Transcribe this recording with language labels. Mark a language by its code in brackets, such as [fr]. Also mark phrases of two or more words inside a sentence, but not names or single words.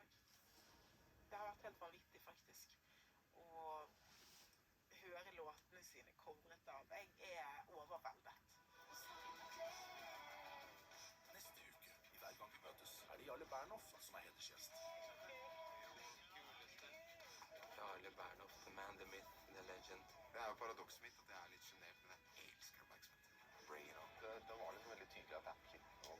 [no] Det har vært helt vanvittig, faktisk. Å høre låtene sine covret av. Jeg er overveldet. Neste uke, i Hver gang vi møtes, er det Jarle Bernhoft som er hedersgjest. Jarle Bernhoft, [en] the man, the myth, the legend. [no] Det er jo paradokset mitt at jeg er litt sjenert, men jeg elsker oppmerksomhet. [en] Bring it on. [no] Det var liksom veldig tydelig at jeg er ikke